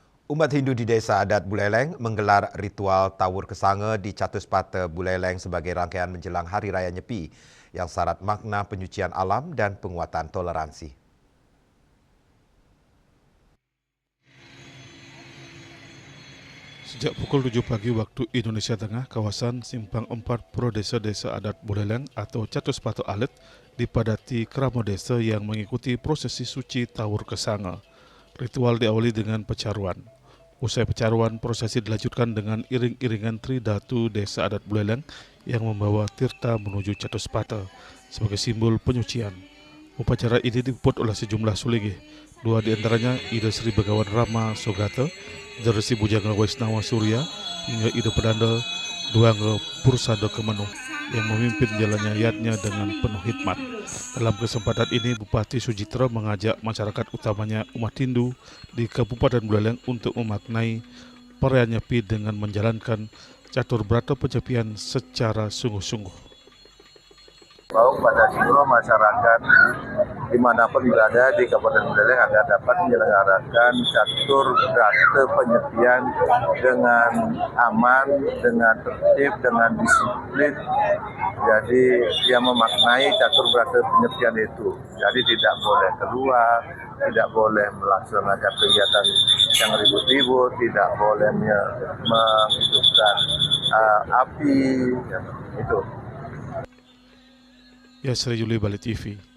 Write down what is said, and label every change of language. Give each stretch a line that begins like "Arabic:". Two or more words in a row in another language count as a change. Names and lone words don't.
Indonesian: Umat Hindu di Desa Adat Buleleng menggelar ritual Tawur Kesanga di Catuspata Buleleng sebagai rangkaian menjelang Hari Raya Nyepi yang syarat makna penyucian alam dan penguatan toleransi. Sejak pukul 7 pagi waktu Indonesia Tengah, kawasan Simpang 4 Pro Desa Adat Buleleng atau Catuspata Alet dipadati kerama desa yang mengikuti prosesi suci Tawur Kesanga. Ritual diawali dengan pecaruan. Usai pecaruan, prosesi dilanjutkan dengan iring-iringan Tridatu Desa Adat Buleleng yang membawa tirta menuju Catuspata sebagai simbol penyucian. Upacara ini dibuat oleh sejumlah sulinggih. Dua di antaranya Ida Sri Begawan Rama Sogata, Dersi Bujanga Waisnawa Surya, hingga Ida Pedanda Duanga Pursada Kemenuh yang memimpin jalannya yatnya dengan penuh hikmat. Dalam kesempatan ini, Bupati Sujitra mengajak masyarakat utamanya umat Hindu di Kabupaten Buleleng untuk memaknai perayaan Nyepi dengan menjalankan catur brata penyepian secara sungguh-sungguh. Bahwa pada seluruh masyarakat dimanapun berada di Kabupaten Buleleng agar dapat menyelenggarakan catur brata penyepian dengan aman, dengan tertib, dengan disiplin. Jadi dia memaknai catur brata penyepian itu. Jadi tidak boleh keluar, tidak boleh melaksanakan kegiatan yang ribut-ribut, tidak boleh menghidupkan api, itu. Yasri Yuli, Bali TV.